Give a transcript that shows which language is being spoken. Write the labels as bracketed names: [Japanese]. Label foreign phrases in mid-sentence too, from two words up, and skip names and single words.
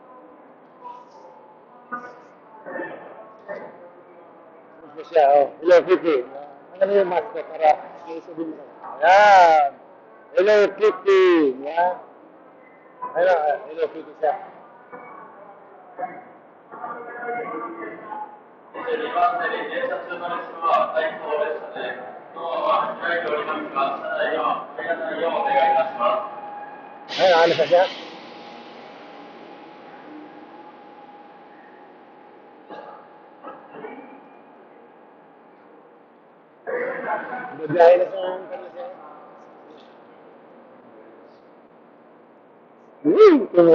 [Filipino] Ano siya? Oh. Hello Kitty. Ano yung mask ko para i-sabihin mo? Ayan. Hello Kitty. Ayan. Hello Kitty siya. [Japanese] 22 番線に停車中の列車は愛好列車で、ドアは開いておりますが、車内には入らないようお願いいたします。 [Filipino] Ayan, ano pa siya? Bibiyahe na siya. Ito mo.